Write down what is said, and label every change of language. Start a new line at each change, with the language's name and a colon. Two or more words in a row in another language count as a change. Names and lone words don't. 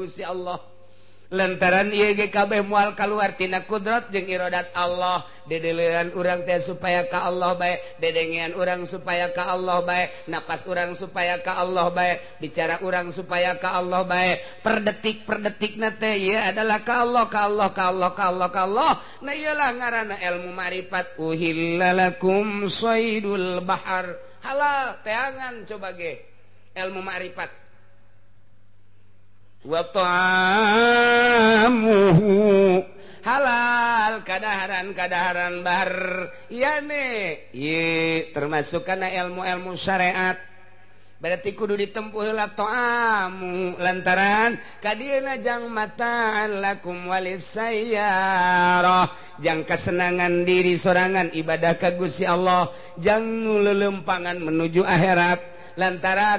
Sundanese: Gusti Allah lantaran ieu ge kabeh moal kaluar tina kudrat jeung iradat Allah dedeleuan urang teh supaya ka Allah bae dedengean urang supaya ka Allah bae napas urang supaya ka Allah bae bicara urang supaya ka Allah bae per detikna teh ieu adalah ka Allah nah iyalah ngaranna ilmu makrifat
Arabic: أحل لكم صيد البحر
Sundanese: halal teangan coba ge ilmu makrifat
Arabic: وطعامه
Sundanese: halal kadaharan bahar iya ne ieu termasuk kana ilmu syariat berarti kudu ditempuh heula ta'amu lantaran kadieuna jang
Arabic: متاعا لكم وللسيارة
Sundanese: jang kesenangan diri sorangan ibadah ka Gusti Allah jang nu leuleumpangan menuju akhirat lantaran